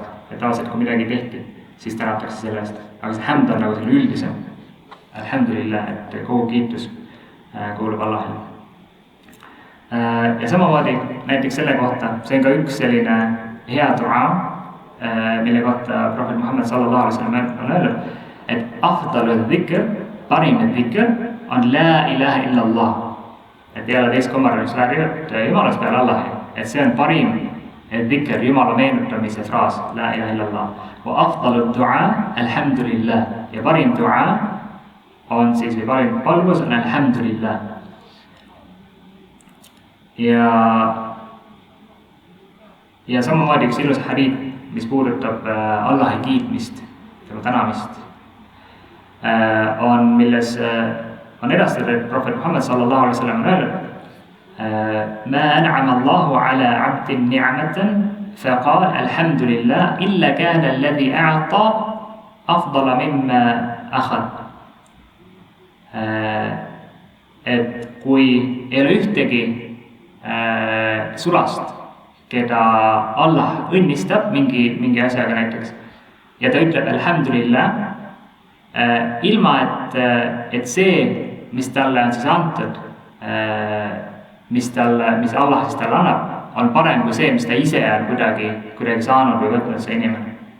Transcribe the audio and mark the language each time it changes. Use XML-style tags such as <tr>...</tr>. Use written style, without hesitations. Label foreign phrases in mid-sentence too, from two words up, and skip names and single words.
<et>Et tavaliselt kui midagi tehti, siis tänatakse selle eest. Aga see hamd on nagu selle üldisem. Alhamdulillah, et kogu kiitus kuulub Allahile. Ja samamoodi näiteks selle kohta, see on ka üks selline hea dua, mille kohta Prohvet Muhammad</et> <ar>صلى الله عليه وسلم</ar> <et>on öelnud, et</et> <ar>أفضل الذكر,</ar> <et>parim dhikr on</et> <ar>لا إله إلا الله.</ar> <et>Et ei ole teist kommarist räägivad Jumalast peale Allahi, et see on parim dhikr, Jumala meenutamise fraas,</et> <ar>لا إله إلا الله. وأفضل الدعاء الحمد لله.</ar> <et>Ja parim dua on siis, või parim palvus on alhamdulillah. Ja samamoodi üks ilus hadiid, mis puudutab Allahi kiitmist, tema tänamist, on milles on edastatud, et Prohvet Muhammad</et> <ar>صلى الله عليه وسلم</ar> <et>on öelnud,</et> <ar>ما أنعم الله على عبد نعمة فقال الحمد لله إلا كان الذي أعطى أفضل مما أخذ.</ar> <et>Et kui ei ole ühtegi sulast, keda Allah õnnistab mingi asjaga näiteks ja ta ütleb alhamdulillah, ilma et see, mis talle on siis antud, mis Allah siis talle annab, on parem kui see, mis ta ise on kuidagi saanud või võtnud see inimene.</et>